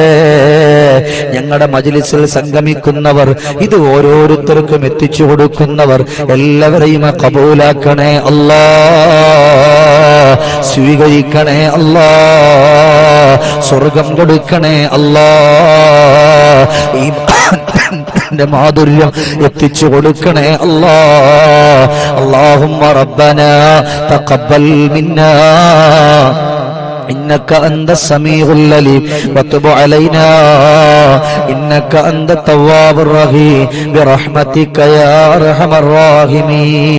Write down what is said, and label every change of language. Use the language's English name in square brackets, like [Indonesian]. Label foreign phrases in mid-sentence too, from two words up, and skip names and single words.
[Malayalam] ഞങ്ങളുടെ മജ്ലിസിൽ സംഗമിക്കുന്നവർ, ഇത് ഓരോരുത്തർക്കും എത്തിച്ചു കൊടുക്കുന്നവർ എല്ലാവരെയും കബൂലാക്കണേ അല്ലാ, സ്വീകരിക്കണേ അല്ലാ, സ്വർഗം കൊടുക്കണേ അല്ലാ, ഈ മാധുര്യം എത്തിച്ചു കൊടുക്കണേ അല്ലാ. [Arabic] اللهم ربنا تقبل منا إنك أنت السميع العليم وتب علينا إنك أنت التواب الرحيم برحمتك يا أرحم الراحمين.